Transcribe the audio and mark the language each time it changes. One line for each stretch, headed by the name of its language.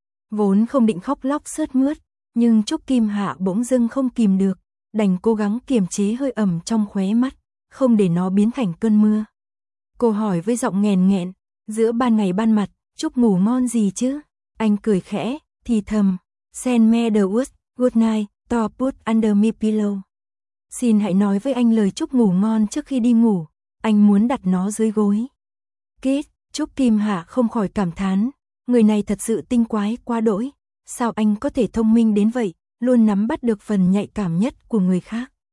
Vietnamese: Vốn không định khóc lóc sướt mướt, nhưng Trúc Kim Hạ bỗng dưng không kìm được, đành cố gắng kiềm chế hơi ẩm trong khóe mắt, không để nó biến thành cơn mưa. Cô hỏi với giọng nghèn nghẹn. Giữa ban ngày ban mặt, chúc ngủ ngon gì chứ? Anh cười khẽ, thì thầm.
English: Send me the words, good night, to put under my pillow.
Vietnamese: Xin hãy nói với anh lời chúc ngủ ngon trước khi đi ngủ. Anh muốn đặt nó dưới gối. Kết, Trúc Kim Hạ không khỏi cảm thán. Người này thật sự tinh quái quá đỗi. Sao anh có thể thông minh đến vậy, luôn nắm bắt được phần nhạy cảm nhất của người khác.